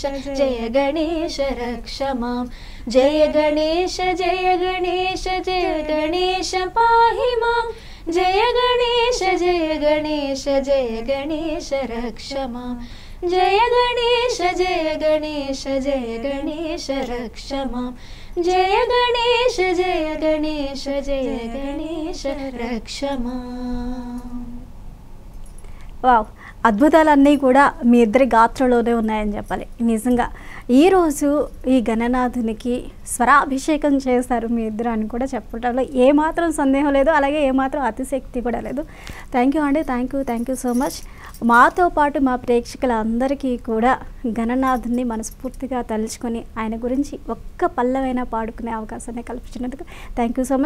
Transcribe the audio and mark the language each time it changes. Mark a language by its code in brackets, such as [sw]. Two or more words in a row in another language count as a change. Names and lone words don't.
[sa] जय गणेश रक्ष मां जय गणेश जय गणेश जय गणेश पाहि मां जय गणेश जय गणेश जय गणेश रक्ष मां जय गणेश जय गणेश जय गणेश रक्ष मां जय गणेश जय गणेश जय गणेश रक्ष मां। [te] वाव అద్భుతాలన్నీ కూడా మీ ఇద్దరి గాత్రలోనే ఉన్నాయని చెప్పాలి. నిజంగా ఈరోజు ఈ గణనాథునికి స్వరాభిషేకం చేస్తారు మీ ఇద్దరు అని కూడా చెప్పడంలో ఏమాత్రం సందేహం లేదు, అలాగే ఏమాత్రం అతిశక్తి కూడా లేదు. [en] thank you అండి, thank you so much. [te] మాతో పాటు మా ప్రేక్షకులందరికీ కూడా గణనాథుని మనస్ఫూర్తిగా తలుచుకొని ఆయన గురించి ఒక్క పల్లవైనా పాడుకునే అవకాశాన్ని కల్పించినందుకు [en] thank you so much.